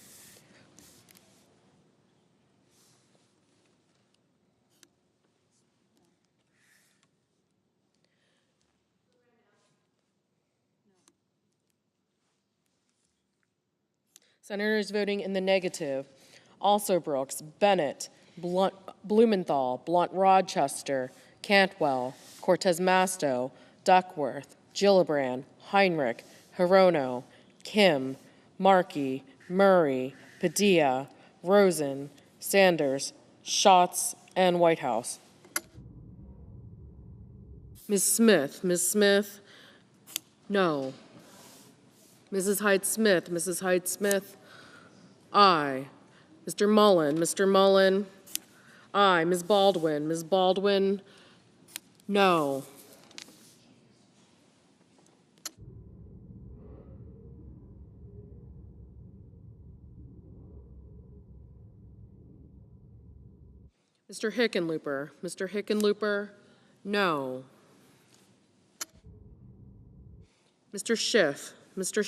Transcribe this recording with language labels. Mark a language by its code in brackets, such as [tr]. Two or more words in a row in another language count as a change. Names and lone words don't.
[en] Senators voting in the negative: Alsobrooks, Bennett, Blumenthal, Blunt-Rochester, Cantwell, Cortez Masto, Duckworth, Gillibrand, Heinrich, Hirono, Kim, Markey, Murray, Padilla, Rosen, Sanders, Schatz, and Whitehouse. Ms. Smith. Ms. Smith, no. Mrs. Hyde-Smith. Mrs. Hyde-Smith, aye. Mr. Mullen. Mr. Mullen, aye. Ms. Baldwin. Ms. Baldwin, no. Mr. Hickenlooper. Mr. Hickenlooper, no. Mr. Schiff. Mr.